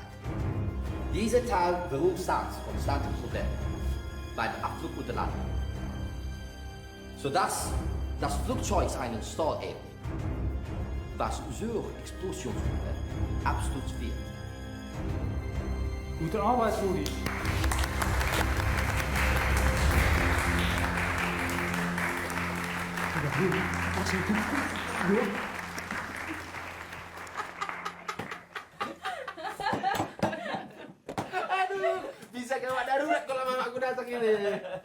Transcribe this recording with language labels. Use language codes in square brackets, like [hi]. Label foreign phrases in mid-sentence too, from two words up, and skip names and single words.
[de] Dieser Teil verursacht konstante Probleme beim Abflug und der Landung, sodass das Flugzeug einen Stall erlebt, was zur Explosionsgefahr Absturz wird. Gute Arbeit, Rudi. [id] Aduh, bisa gawat darurat kalau mamaku datang ini.